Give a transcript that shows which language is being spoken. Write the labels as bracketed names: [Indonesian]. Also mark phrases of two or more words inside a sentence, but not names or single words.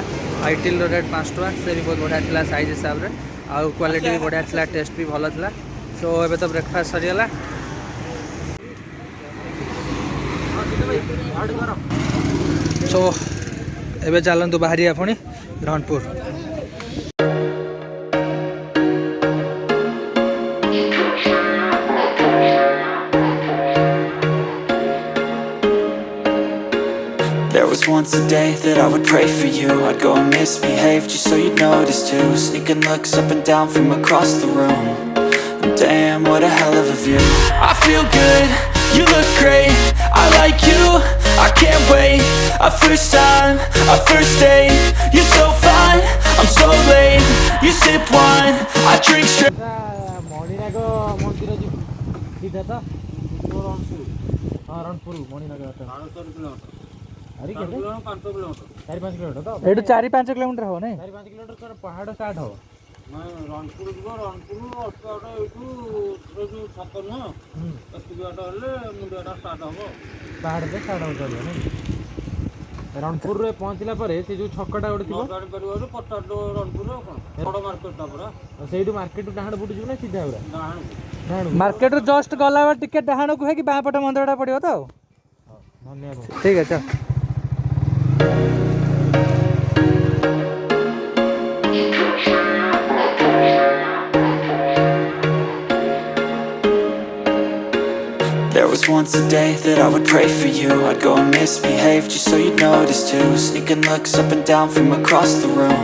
[Odia] ଆଉ ଇଟିଲର ରେଟ୍ 5 ଟଙ୍କା, ସେ ବି ବହୁତ ବଢ଼ିଆ ଥିଲା ସାଇଜ୍ ହିସାବରେ, ଆଉ କ୍ୱାଲିଟି ବି ବଢ଼ିଆ ଥିଲା, ଟେଷ୍ଟ ବି ଭଲ ଥିଲା। ସୋ ଏବେ ତ ବ୍ରେକଫାଷ୍ଟ ସରିଗଲା। ସୋ ଏବେ ଚାଲନ୍ତୁ ବାହାରିବା ପୁଣି ରଣପୁର। [English] There was once a day that I would pray for you. I'd go and misbehave just so you'd notice too. Sneaking looks up and down from across the room. Damn, what a hell of a view. I feel good, you look great, I like you, I can't wait. A first time, a first date, you're so fine, I'm so late. You sip wine, I drink straight. [Odia] ମଣିନାଗ ମନ୍ଦିର ଯିବୁ ସିଧା ତ ରଣପୁର। ହଁ ରଣପୁର ମଣିନାଗ 5 କିଲୋମିଟର। 4-5 କିଲୋମିଟର ତ ଏଇଠୁ 4-5 କିଲୋମିଟର ହବ ନାଇଁ? 4-5 କିଲୋମିଟର ପାହାଡ଼ ଷ୍ଟାର୍ଟ ହବ। ରଣପୁର ଯିବ, ରଣପୁର ଅଳ୍ପ ବାଟ ଏଇଠୁ ଯେଉଁ ଛକ ନୁହଁ ଏତିକି ବାଟ ହେଲେ ମୁଣ୍ଡିଆଟା ଷ୍ଟାର୍ଟ ହବ। ପାହାଡ଼ରେ ଷ୍ଟାର୍ଟ ହବ ଚଳିବ ନାଇଁ? ରଣପୁରରେ ପହଞ୍ଚିଲା ପରେ ସେ ଯେଉଁ ଛକଟା ଗୋଟେ ଥିବ ଜାଣିପାରିବ ପଚାଶ ରଣପୁର ଆଉ କ'ଣ ବଡ଼ ମାର୍କେଟଟା ପୁରା। ସେଇଠୁ ମାର୍କେଟରୁ ଡାହାଣ ପଟୁ ଯିବୁ ନା ସିଧା ପୁରା? ଡାହାଣ ମାର୍କେଟରୁ ଜଷ୍ଟ ଗଲାବେଳେ ଟିକେ ଡାହାଣକୁ ହେଇକି ବାଁ ପଟ ମନ୍ଦିରଟା ପଡ଼ିବ ତ? ଧନ୍ୟବାଦ। ଠିକ୍ ଅଛି। [English] There was once a day that I would pray for you. I'd go and misbehave just so you'd notice too. Sneaking looks up and down from across the room.